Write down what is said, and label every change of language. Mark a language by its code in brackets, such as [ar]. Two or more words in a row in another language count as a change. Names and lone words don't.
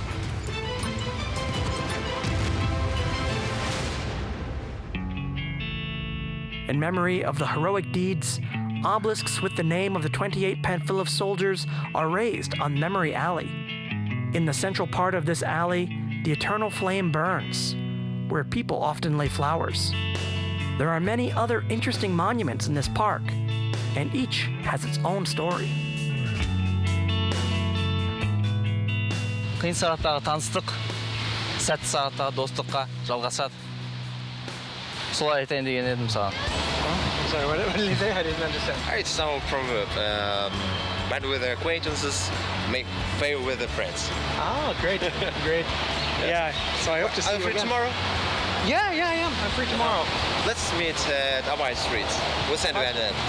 [en] In memory of the heroic deeds, obelisks with the name of the 28 Pamphilov soldiers are raised on Memory Alley. In the central part of this alley, the eternal flame burns, where people often lay flowers. There are many other interesting monuments in this park, and each has its own story. [kk] Қиын сағаттағы таныстық, сәтті сағаттағы достыққа жалғасады. Солай айтайын деген едім саған. [en] Sorry, what did you say? I didn't understand. It's some proverb. Bad with the acquaintances, make fair with the friends. Oh, great, great. Yeah, so I hope to see Are you you free again. tomorrow? Yeah, I am. I'm free tomorrow. Let's meet at Almaty Street. We'll send you an address.